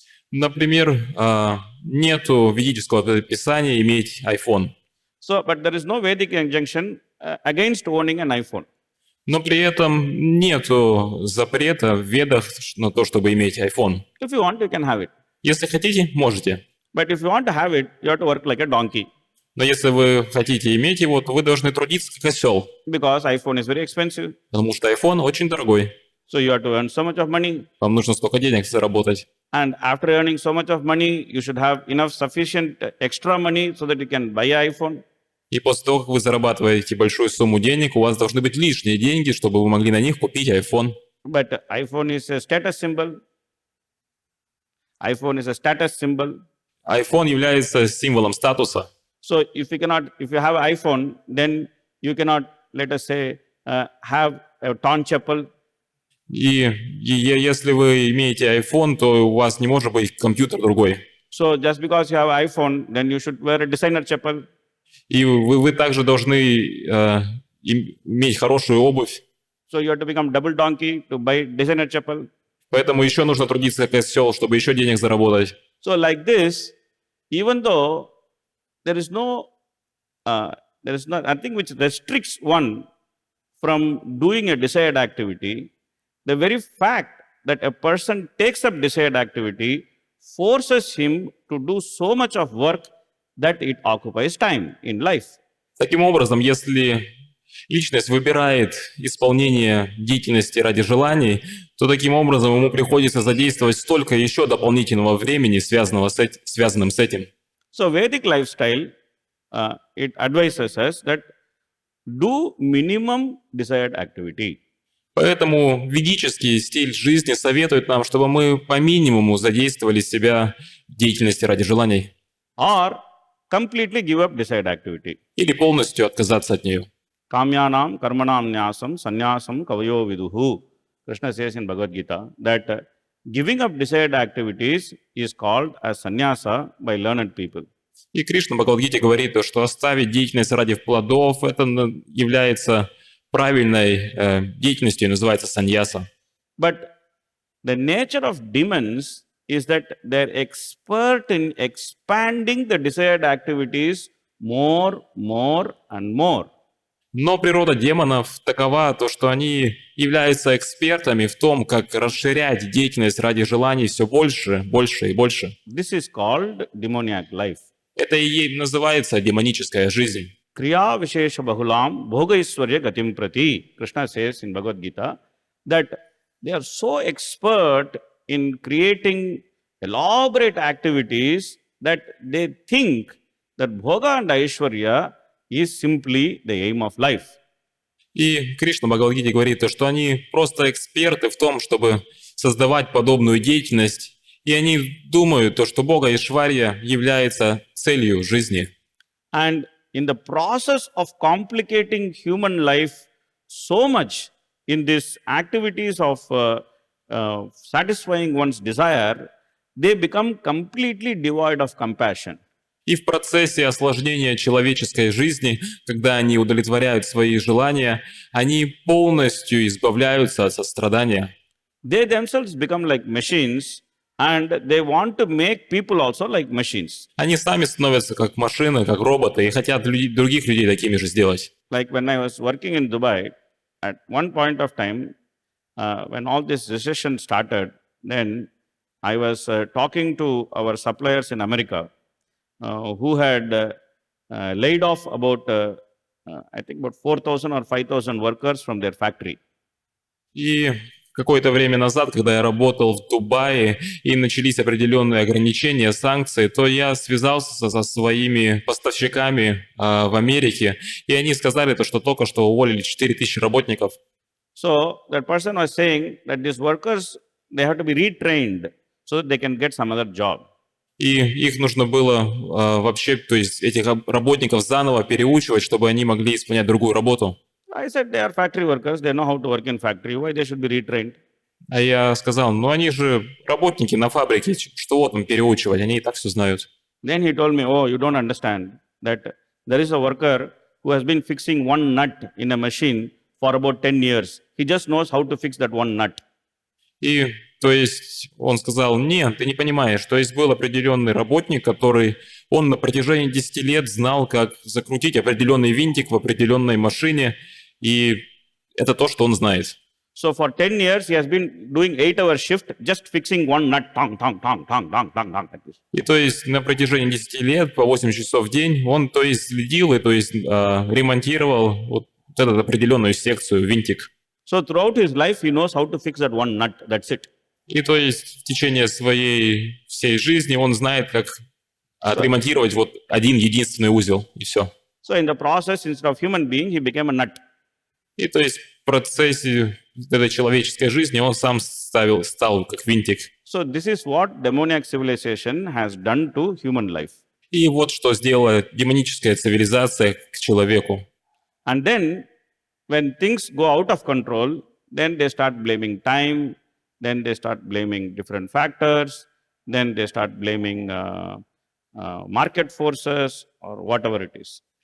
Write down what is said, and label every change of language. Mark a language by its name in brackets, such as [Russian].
[Russian] Например, нету ведического предписания иметь iPhone. [English] So, but there is no Vedic injunction against owning an iPhone. [Russian] Но при этом нету запрета в ведах на то, чтобы иметь iPhone. [English] If you want, you can have it. [Russian] Если хотите, можете. [English] But if you want to have it, you have to work like a donkey. [Russian] Но если вы хотите иметь его, то вы должны трудиться как осел. [English] Because iPhone is very expensive. [Russian] Потому что iPhone очень дорогой. [English] So you have to earn so much of money. [Russian] Вам нужно столько денег заработать. [English] And after earning so much of money, you should have enough sufficient extra money so that you can buy an iPhone. [Russian] И после того, как вы зарабатываете большую сумму денег, у вас должны быть лишние деньги, чтобы вы могли на них купить iPhone. [English] But iPhone is a status symbol. iPhone is a status symbol. [Russian] iPhone является символом статуса. [English] So if you have an iPhone, then you cannot, let us say, have a torn chapel. [Russian] И если вы имеете iPhone, то у вас не может быть компьютер другой. [English] So just because you have an iPhone, then you should wear a designer chapel. [Russian] И вы также должны иметь хорошую обувь. [English] So you have to become double donkey to buy designer chapel. [Russian] Поэтому еще нужно трудиться как осел, чтобы еще денег заработать. [English] So like this, even though there is nothing which restricts one from doing a desired activity, the very fact that a person takes up desired activity forces him to do so much of work that it occupies time in life. [Russian] Таким образом, если личность выбирает исполнение деятельности ради желаний, то таким образом ему приходится задействовать столько еще дополнительного времени, связанным с этим. [English] So Vedic lifestyle, it advises us that do minimum desired activity. [Russian] Поэтому ведический стиль жизни советует нам, чтобы мы по минимуму задействовали себя в деятельности ради желаний. [English] Or completely give up desired activity. [Russian] Или полностью отказаться от нее. [Sanskrit] Kamyanam karmanam nyasam sannyasam kavayo viduhu. [English] Krishna says in Bhagavad Gita that giving up desired activities is called as sannyasa by learned people. [Russian] И Кришна в Бхагавад-гите говорит, что оставить деятельность ради плодов, это является правильной деятельностью, называется саньяса. [English] But the nature of demons is that they're expert in expanding the desired activities more and more. [Russian] Но природа демонов такова, то, что они являются экспертами в том, как расширять деятельность ради желаний все больше, больше и больше. [English] This is called demoniac life. [Russian] Это и называется демоническая жизнь. [Sanskrit] Kriya Vishesha Bahulam Bhogaiswarya Gatim Prati. [English] Krishna says in Bhagavad Gita that they are so expert in creating elaborate activities that they think that Bhoga and Aishwarya is simply the aim of life. [Russian] И Кришна в Бхагавад-гите говорит, то, что они просто эксперты в том, чтобы создавать подобную деятельность, и они думают, то, что Бога Ишварья является целью жизни. [English] And in the process of complicating human life so much in these activities of satisfying one's desire, they become completely devoid of compassion. [Russian] И в процессе осложнения человеческой жизни, когда они удовлетворяют свои желания, они полностью избавляются от сострадания. [English] They themselves become like machines and they want to make people also like machines. [Russian] Они сами становятся как машины, как роботы, и хотят других людей такими же сделать. [English] Like when I was working in Dubai, at one point of time, when all this recession started, then I was talking to our suppliers in America who had laid off about, I think about 4,000 or 5,000 workers from their factory. [Russian] И какое-то время назад, когда я работал в Дубае и начались определенные ограничения, санкции, то я связался со своими поставщиками в Америке, и они сказали, то, что только что уволили 4000 работников. [English] So that person was saying that these workers, they have to be retrained so that they can get some other job. [Russian] И их нужно было вообще, то есть этих работников заново переучивать, чтобы они могли исполнять другую работу. [English] I said they are factory workers, they know how to work in factory, why they should be retrained? [Russian] А я сказал, ну они же работники на фабрике, что вот им переучивать, они и так все знают. [English] Then he told me, oh, you don't understand that there is a worker who has been fixing one nut in a machine for about 10 years. He just knows how to fix that one nut. [Russian] И, то есть, он сказал, нет, ты не понимаешь, то есть был определенный работник, он на протяжении 10 лет знал, как закрутить определенный винтик в определенной машине, и это то, что он знает. [English] So for 10 years, he has been doing 8-hour shift, just fixing one nut, tong, tong, tong, tong, tong, tong, tong, like this. [Russian] И то есть на протяжении 10 лет, по 8 часов в день, он то есть следил и то есть ремонтировал вот эту определенную секцию, винтик. [English] So throughout his life, he knows how to fix that one nut, that's it. [Russian] И то есть в течение своей всей жизни он знает, как отремонтировать вот один единственный узел, и все. [English] So in the process, instead of human being, he became a nut. [Russian] И то есть в процессе этой человеческой жизни он сам стал как винтик. [English] So this is what demoniac civilization has done to human life. [Russian] И вот что сделала демоническая цивилизация к человеку. [English] And then, when things go out of control, then they start blaming time, then they start blaming different factors, then they start blaming market forces or whatever it is.